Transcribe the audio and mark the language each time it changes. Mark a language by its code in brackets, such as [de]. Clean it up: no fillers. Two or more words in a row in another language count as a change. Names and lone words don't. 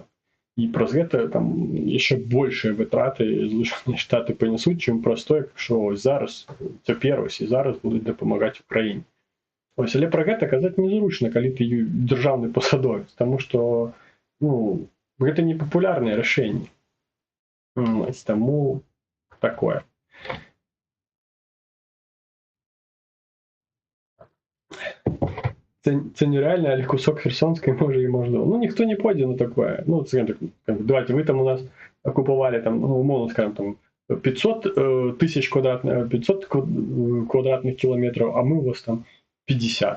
[be] І праз гэта там яшчэ большыя вытраты Злучаныя Штаты панесуць, чым праз тое, што зараз, цяпер і зараз будуць дапамагаць Украіне. Ось, але пра гэта казаць незручна, калі ты дзяржаўны пасадовец, таму што гэта не папулярнае рашэнне. Таму такое. [uk] Це нереально, але кусок Херсонской може і можна. Ніхто не пойде на такое. Давайте, ви там у нас окупували, там, умовно скажем, там 500 тисяч квадратних кілометрів, а ми у вас там 50.